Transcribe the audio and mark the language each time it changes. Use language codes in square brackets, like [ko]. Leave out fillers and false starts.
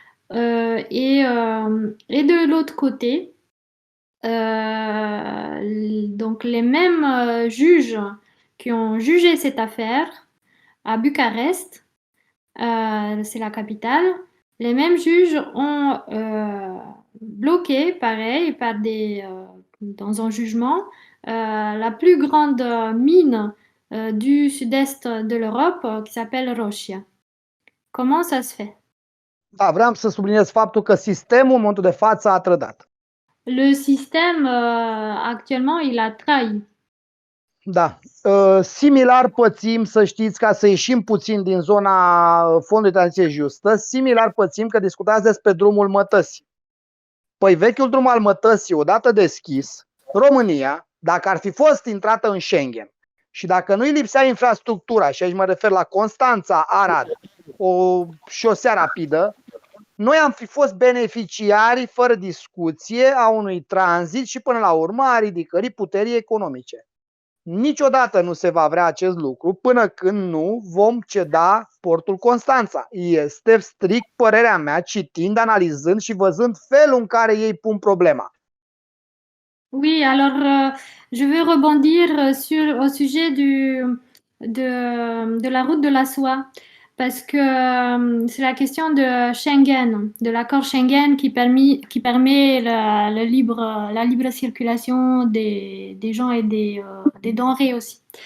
[fr] Et de l'autre côté, donc les mêmes juges qui ont jugé cette affaire à Bucarest, c'est la capitale, les mêmes juges ont bloqué, pareil, dans un jugement, la plus grande mine du sud-est de l'Europe qui s'appelle Roșia. Comment ça se fait? [ro] Da, vreau să subliniez faptul că sistemul în momentul de față a trădat. [fr] Le système actuellement, il a trahi. [ro] Da. Similar pățim, să știți, ca să ieșim puțin din zona Fondului de Tranziție Justă, similar pățim că discutați despre drumul Mătăsii. Păi vechiul drum al Mătăsii, odată deschis, România, dacă ar fi fost intrată în Schengen și dacă nu îi lipsea infrastructura, și aici mă refer la Constanța, Arad, o șosea rapidă, noi am fi fost beneficiarii fără discuție a unui tranzit și până la urmă a ridicării puterii economice. Niciodată nu se va vrea acest lucru până când nu vom ceda portul Constanța. Este strict părerea mea, citind, analizând și văzând felul în care ei pun problema. [fr] Oui, alors je veux rebondir au sujet de la route de la soie, parce que c'est la question de Schengen, de l'accord Schengen qui permet la libre circulation des gens et des denrées aussi.